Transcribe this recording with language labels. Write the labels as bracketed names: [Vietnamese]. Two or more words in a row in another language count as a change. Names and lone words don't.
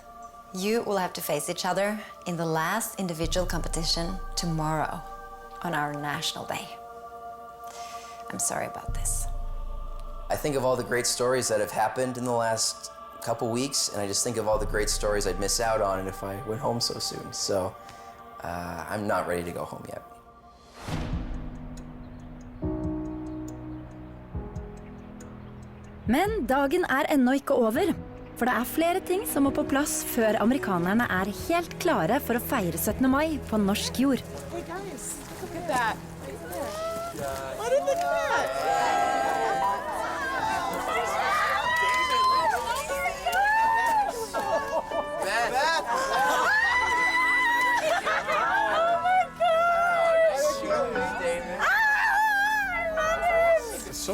[English] You will have to face each other in the last individual competition tomorrow on our National Day. I'm sorry about this. I think of all the great stories that have happened in the last couple weeks, and I just think of all the great stories I'd miss out on if I went home so soon. So I'm not ready to go home yet. [Norwegian] Men dagen er ennå ikke over, for det er flere ting som må på plass før amerikanerne er helt klare for å feire 17. mai på norsk jord. [English] Hey guys, look at that. What did look at that? So